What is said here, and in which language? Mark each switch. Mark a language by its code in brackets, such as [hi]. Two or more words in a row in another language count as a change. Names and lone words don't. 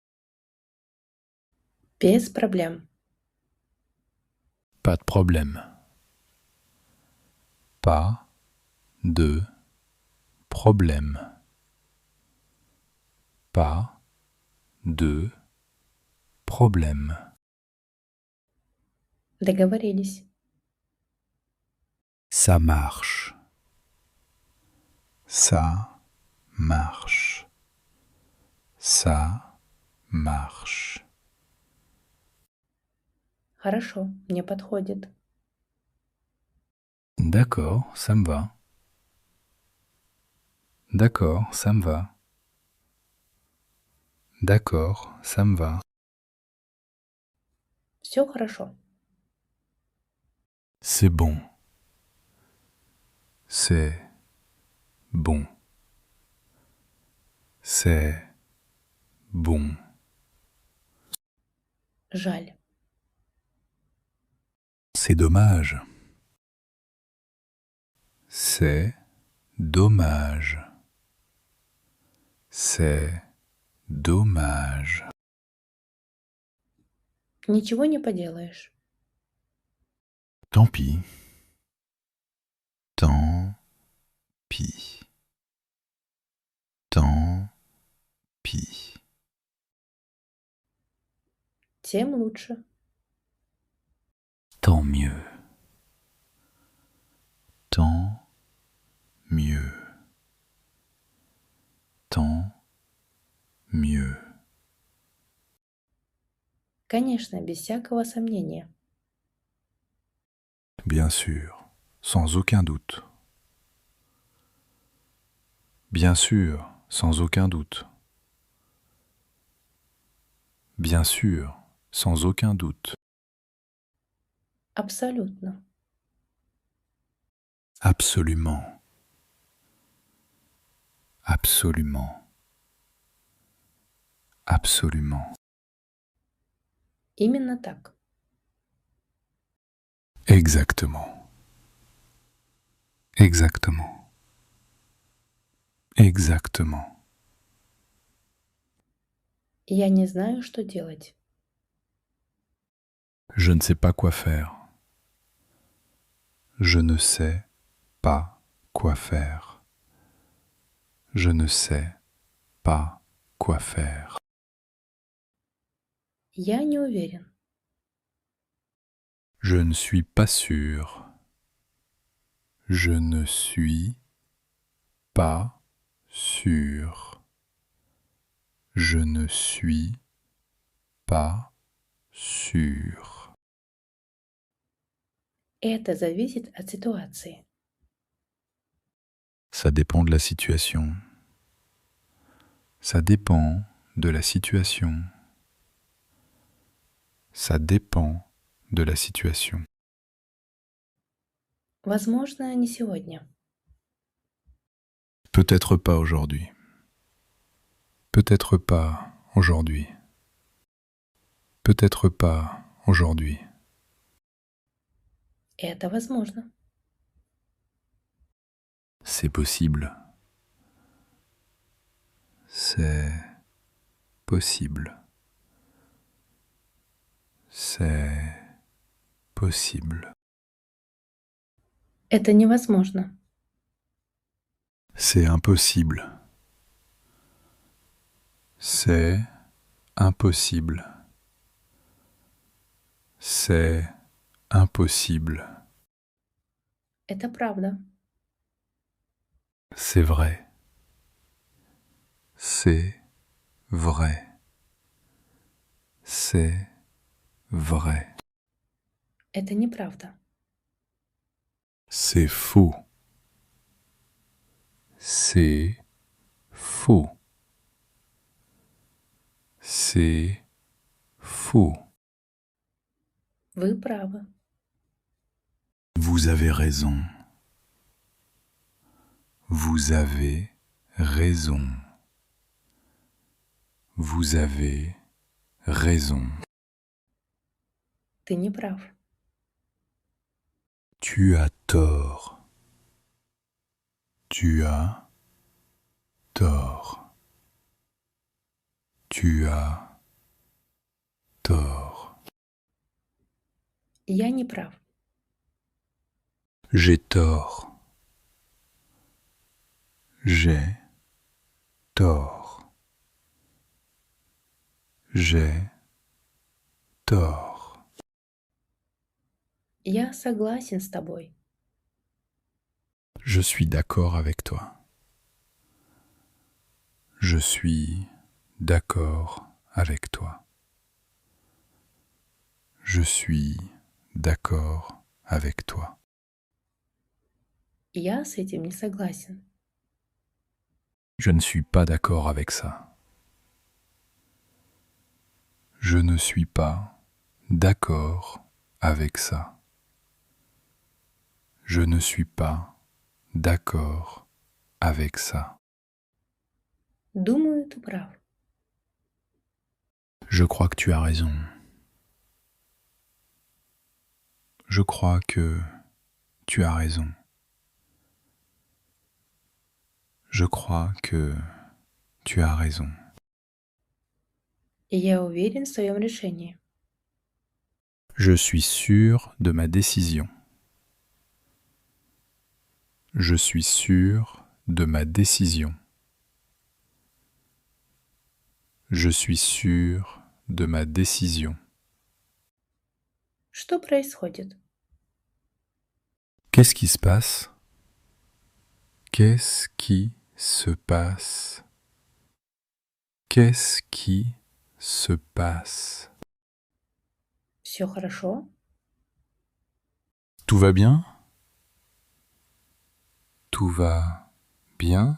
[ru] Без проблем. [fr] Pas de problème. Pas de problème. Pas de problème. [ru] Договорились. [fr] Ça marche. Ça marche. Ça marche. [ru] Хорошо, мне подходит. [fr] D'accord, ça me va. D'accord, ça me va. D'accord, ça me va. [ru] Все хорошо. [fr] C'est bon. C'est bon. C'est bon. [ru] Жаль. [fr] C'est dommage. C'est dommage. C'est dommage. [ru] Ничего не поделаешь. [fr] Tant pis. Tant pis. Tant pis. [ru] Тем лучше. [fr] Tant mieux. Tant mieux. Tant mieux. [ru] Конечно, без всякого сомнения. [fr] Bien sûr, sans aucun doute. Bien sûr, sans aucun doute. Bien sûr, sans aucun doute. [ru] Абсолютно. [fr] Absolument. Absolument. Absolument. [ru] Именно так. [fr] Exactement. Exactement. Exactement. [ru] Я не знаю, что делать. [fr] Je ne sais pas quoi faire. Je ne sais pas quoi faire. Je ne sais pas quoi faire. [ru] Я не уверен. [fr] Je ne suis pas sûr. Je ne suis pas sûr. Je ne suis pas sûr. [ru] Это зависит от ситуации. [fr] Ça dépend de la situation. Ça dépend de la situation. Ça dépend de la situation. [ru] Возможно, не сегодня. [fr] Peut-être pas aujourd'hui. Peut-être pas aujourd'hui. Peut-être pas aujourd'hui. [ru] Это возможно. [fr] C'est possible. C'est possible. C'est possible. [ru] Это невозможно. [fr] C'est impossible. C'est impossible. C'est impossible. [ru] Это правда. [fr] C'est vrai. C'est vrai. C'est vrai. [ru] Это неправда. [fr] C'est faux. C'est faux. C'est faux. [ru] Вы правы. [fr] Vous avez raison. Vous avez raison. Vous avez raison. [ru] Ты не прав. [fr] Tu as tort. Tu as tort. Tu as tort. [ru] Я не прав. [fr] J'ai tort. J'ai tort. J'ai tort. [ru] Я согласен с тобой. [fr] Je suis d'accord avec toi. Je suis d'accord avec toi. Je suis d'accord avec toi. [ru] Я с этим не согласен. [fr] Je ne suis pas d'accord avec ça. Je ne suis pas d'accord avec ça. Je ne suis pas d'accord avec ça. [ru] Думаю, ты прав. [fr] Je crois que tu as raison. Je crois que tu as raison. Je crois que tu as raison. [ru] Я уверен в своем решении. [fr] Je suis sûr de ma décision. Je suis sûr de ma décision. Je suis sûr de ma décision. [ru] Что происходит? [fr] Qu'est-ce qui se passe? Qu'est-ce qui se passe? Qu'est-ce qui se passe? [ru] Все хорошо? [fr] Tout va bien? Tout va bien?